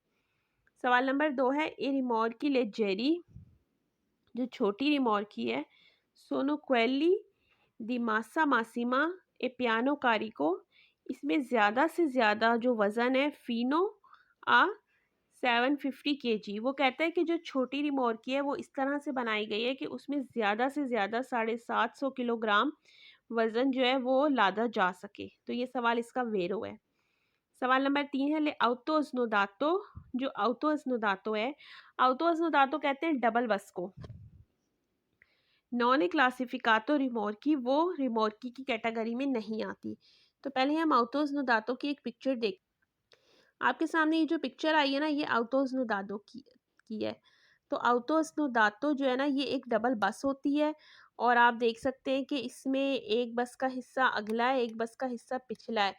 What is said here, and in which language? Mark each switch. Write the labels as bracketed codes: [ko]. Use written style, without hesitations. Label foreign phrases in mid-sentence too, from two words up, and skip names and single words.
[hi] सवाल नंबर 2 है [it] i rimorchi leggeri, [hi] जो छोटी रिमॉर्की है, [it] sono quelli di massa massima a pieno carico, [hi] इसमें ज़्यादा से ज़्यादा जो वज़न है [it] fino a [hi] 750 kg। वो कहता है कि जो छोटी रिमॉर्की है वो इस तरह से बनाई गई है कि उसमें ज़्यादा से ज़्यादा 750 किलोग्राम वज़न जो है वो लादा जा सके। तो ये सवाल इसका वेरो है। सवाल नंबर 3 है [it] le auto snodato, [hi] जो [it] auto snodato [hi] है, [it] auto snodato [hi] कहते हैं डबल बस को। [it] non classificato rimorchi, [hi] वो रिमॉर्की की कैटेगरी में नहीं आती। तो पहले हम [it] auto snodato [hi] की एक पिक्चर देख, आपके सामने ये जो पिक्चर आई है ना, ये [it] auto snodato [hi] की है। तो [it] auto snodato [hi] जो है ना, ये एक डबल बस होती है और आप देख सकते हैं कि इसमें एक बस का हिस्सा अगला है, एक बस का हिस्सा पिछला है।